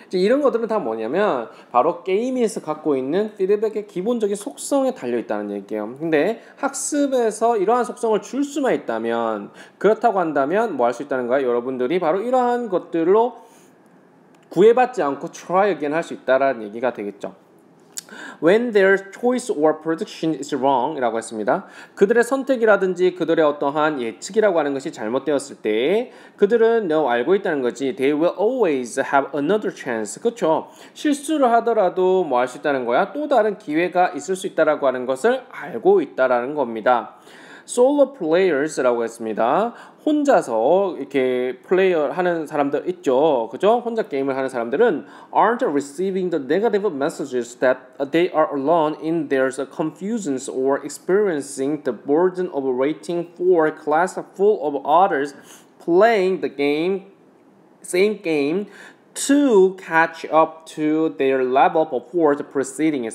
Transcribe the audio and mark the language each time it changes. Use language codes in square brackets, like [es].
[ko] 이런 것들은 다 뭐냐면 바로 게임에서 갖고 있는 피드백의 기본적인 속성에 달려있다는 얘기예요. 근데 학습에서 이러한 속성을 줄 수만 있다면, 그렇다고 한다면 뭐 할 수 있다는 거야? 여러분들이 바로 이러한 것들로 구애받지 않고 [en] try again [ko] 할 수 있다라는 얘기가 되겠죠. [en] When their choice or prediction is wrong [ko] 이라고 했습니다. 그들의 선택이라든지 그들의 어떠한 예측이라고 하는 것이 잘못되었을 때 그들은 알고 있다는 거지. [en] They will always have another chance. [ko] 그렇죠? 실수를 하더라도 뭐 할 수 있다는 거야? 또 다른 기회가 있을 수 있다라고 하는 것을 알고 있다라는 겁니다. [en] Solo players [ko] 라고 했습니다. 혼자서 이렇게 플레이어 하는 사람들 있죠. 그죠? 혼자 게임을 하는 사람들은 [en] aren't receiving the negative messages that they are alone in their confusions or experiencing the burden of waiting for a class full of others playing the same game to catch up to their level before the proceeding.